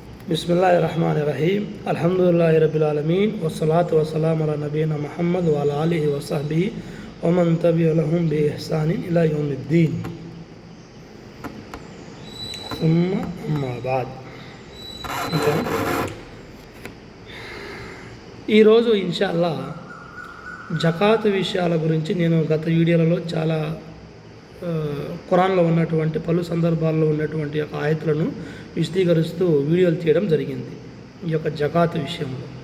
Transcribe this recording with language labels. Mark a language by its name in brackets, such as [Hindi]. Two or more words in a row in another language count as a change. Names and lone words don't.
[Arabic] بسم الله الرحمن الرحيم الحمد لله رب العالمين والصلاة والسلام على نبينا محمد وعلى آله وصحبه ومن تبعهم بإحسان إلى يوم الدين ثم أما بعد. [Telugu] ఈరోజు ఇన్షాల్లా జకాత్ విషయాల గురించి నేను గత వీడియోలలో చాలా ఖురాన్లో ఉన్నటువంటి పలు సందర్భాల్లో ఉన్నటువంటి యొక్క ఆయతులను విశదీకరిస్తూ వీడియోలు తీయడం జరిగింది ఈ యొక్క జకాత్ విషయంలో.